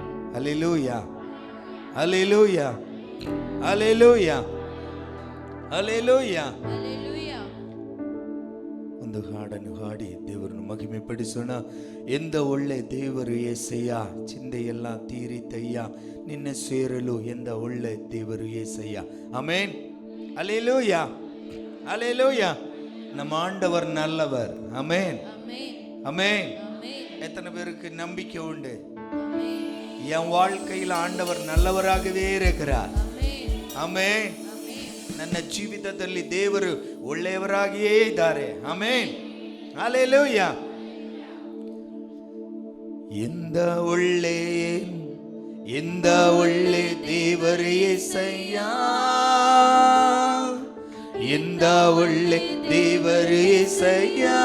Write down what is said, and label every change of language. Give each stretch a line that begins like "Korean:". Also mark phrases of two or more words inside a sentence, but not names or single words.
Kannada: ಹಲ್ಲೆಲೂಯಾ, ಹಲ್ಲೆಲೂಯಾ, ಹಲ್ಲೆಲೂಯಾ, ಹಲ್ಲೆಲೂಯಾ. ಒಂದು ಹಾಡನ್ನು ಹಾಡಿ ದೇವರನ್ನು ಮಹಿಮೆ ಪಡಿಸೋಣ. ಎಂದ ಒಳ್ಳೆ ದೇವರು ಏಸಯ್ಯ, ಚಿಂತೆಯೆಲ್ಲ ತೀರಿತಯ್ಯ, ನಿನ್ನ ಸೇರಲು ಎಂದ ಒಳ್ಳೆ ದೇವರು ಏಸಯ್ಯ. ಆಮೆನ್, ಹಲ್ಲೆಲೂಯಾ,
Tamil: ஹல்லேலூயா. நம்ம ஆண்டவர் நல்லவர். ஆமென், ஆமென். எத்தனை பேருக்கு நம்பிக்கை உண்டு? என் வாழ்க்கையில் ஆண்டவர் நல்லவராகவே இருக்கிறார்.
Kannada: ಆಮೆನ್. ನನ್ನ ಜೀವಿತದಲ್ಲಿ ದೇವರು ಒಳ್ಳೆಯವರಾಗಿಯೇ ಇದ್ದಾರೆ. ಆಮೆನ್, ಹಲ್ಲೆಲೂಯಾ. ಎಂದ ಒಳ್ಳೆ ದೇವರು యేసయ్య, ಎಂದ ಒಳ್ಳೆ ದೇವರು యేసయ్య,